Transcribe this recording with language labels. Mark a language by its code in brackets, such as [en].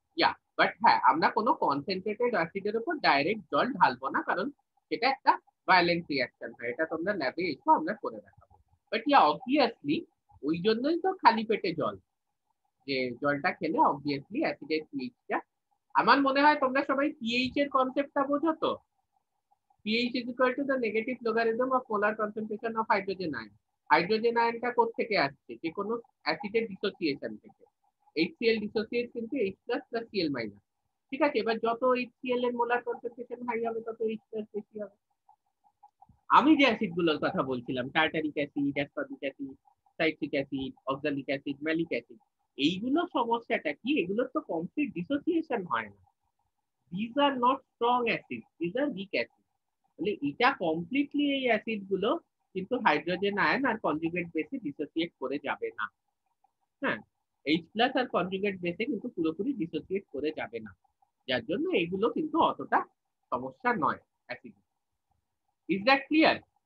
[bn] ইয়া, but হ্যাঁ, আমরা কোনো কনসেন্ট্রেটেড অ্যাসিডের উপর ডাইরেক্ট জল ঢালবো না, কারণ সেটা একটা ভায়োলেন্ট রিঅ্যাকশন হয়। এটা তোমরা ল্যাবে এসো, আমরা করে দেখাবো। বাট ইয়া, অবভিয়াসলি ওই জন্যই তো খালি পেটে জল, যে জলটা খেলে অবভিয়াসলি অ্যাসিডের পিএইচটা, আমার মনে হয় তোমরা সবাই পিএইচ এর কনসেপ্টটা বোঝো তো। [en] pH is equal to the negative logarithm of molar concentration of hydrogen ion. [bn] Hydrogen আয়নটা কোথা থেকে আসছে, যে কোনো অ্যাসিডের ডিসোসিয়েশন থেকে। HCl ডিসোসিয়েট কিন্তু H plus plus Cl minus, ঠিক আছে। এবার যত HCl এর মোলার কনসেন্ট্রেশন হাই হবে তত H প্লাস বেশি হবে। আমি যে অ্যাসিড গুলোর কথা বলছিলাম, tartaric acid, aspartic acid, citric acid, oxalic acid, malic acid, এইগুলো সমস্যাটা কি, এগুলোর তো কমপ্লিট ডিসোসিয়েশন হয় না। [en] These are not strong acids, these are weak acids. [bn] তাহলে এটা কমপ্লিটলি এই অ্যাসিড গুলো কিন্তু হাইড্রোজেন আয়ন আর কনজুগেট বেসে ডিসোসিয়েট করে যাবে না। হ্যাঁ, H প্লাস আর কনজুগেট বেসে কিন্তু পুরোপুরি ডিসোসিয়েট করে যাবে না, যার জন্য এইগুলো কিন্তু অতটা সমস্যা নয় অ্যাসিড। [en] Is that clear?